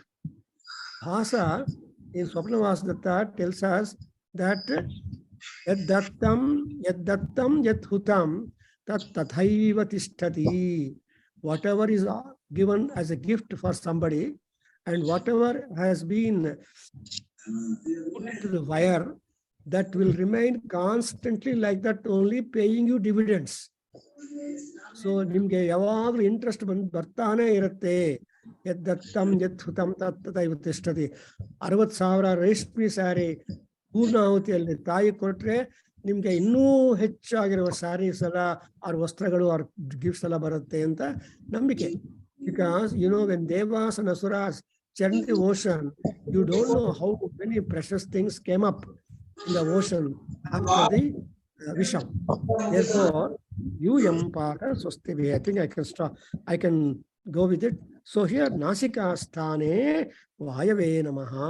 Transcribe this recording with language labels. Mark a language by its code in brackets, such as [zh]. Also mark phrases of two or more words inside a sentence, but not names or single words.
[en] Bhasa in Swapnavasadatta tells us that [sa] यद्दत्तं यद्धुतं तथैव तिष्ठति. [en] Whatever is given as a gift for somebody and whatever has been put into the fire, that will remain constantly like that, only paying you dividends. [kn] So ನಿಮ್ಗೆ ಯಾವಾಗ್ಲೂ interest ಬರ್ತಾನೇ ಇರುತ್ತೆ. [sa] यद्दत्तं यद्धुतं तथैव तिष्ठति. [kn] 60,000 ರೇಷ್ಮೆ ಸ್ಯಾರಿ ಪೂರ್ಣಾಹುತಿಯಲ್ಲಿ ತಾಯಿ ಕೊಟ್ರೆ ನಿಮ್ಗೆ ಇನ್ನೂ ಹೆಚ್ಚಾಗಿರುವ ಸ್ಯಾರೀಸ್ ಎಲ್ಲ ಅವ್ರ ವಸ್ತ್ರಗಳು ಅವ್ರ ಗಿಫ್ಟ್ಸ್ ಎಲ್ಲ ಬರುತ್ತೆ ಅಂತ ನಂಬಿಕೆ. [en] Because when Devas and Asuras churned the ocean, you don't know how many precious things came up in the ocean after the Visham. Therefore, [sa] यूयं पात स्वस्तिभिः. [en] I think I can stop. I can go with it. So here [sa] नासिका स्थाने वायवे नमः.